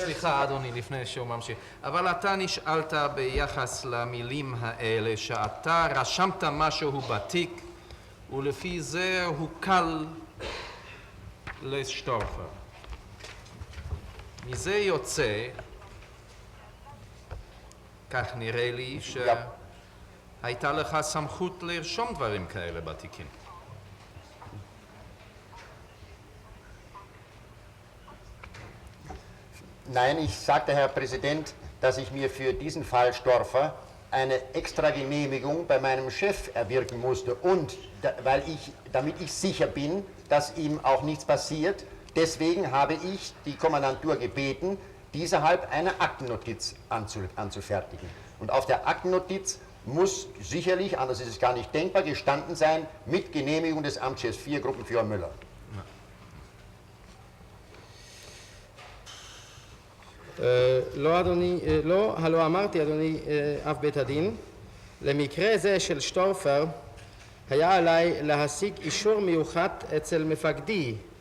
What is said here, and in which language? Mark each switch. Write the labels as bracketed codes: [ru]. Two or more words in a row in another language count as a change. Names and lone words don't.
[he] סליחה אדוני, לפני שהוא ממשיך. אבל אתה נשאלת ביחס למילים האלה שאתה רשמת משהו בתיק ולפי זה הוא קל לשטורפר. מזה יוצא, כך נראה לי, שהייתה לך סמכות לרשום דברים כאלה בתיקים. [de] Nein, ich sagte, Herr Präsident, dass ich mir für diesen Fall Storfer eine extra Genehmigung bei meinem Chef erwirken musste und damit ich sicher bin, dass ihm auch nichts passiert, deswegen habe ich die Kommandantur gebeten, dieserhalb eine Aktennotiz anzufertigen. Und auf der Aktennotiz muss sicherlich, anders ist es gar nicht denkbar, gestanden sein, mit Genehmigung des Amtschefs 4, Gruppenführer Müller. [he] הלא אמרתי, אדוני אב בית הדין, למקרה זה של שטורפר היה עליי להשיג אישור מיוחד אצל מפקדי